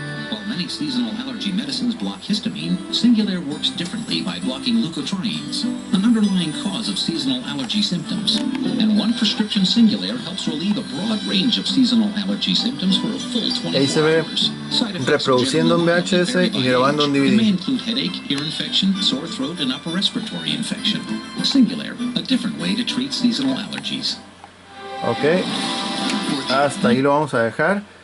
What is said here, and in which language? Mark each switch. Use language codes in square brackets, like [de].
[en] While many seasonal allergy medicines block histamine, Singulair works differently by blocking leukotrienes, an underlying cause of seasonal allergy symptoms. And one prescription Singulair helps relieve a broad range of seasonal allergy symptoms for a full 24 [es] Ahí se ve [en] hours. [es] reproduciendo en VHS y grabando en DVD. [en] May include headache, ear infection, sore throat, and upper respiratory infection. Singulair, a different way to treat seasonal allergies. [es] Ok, hasta ahí lo vamos a dejar.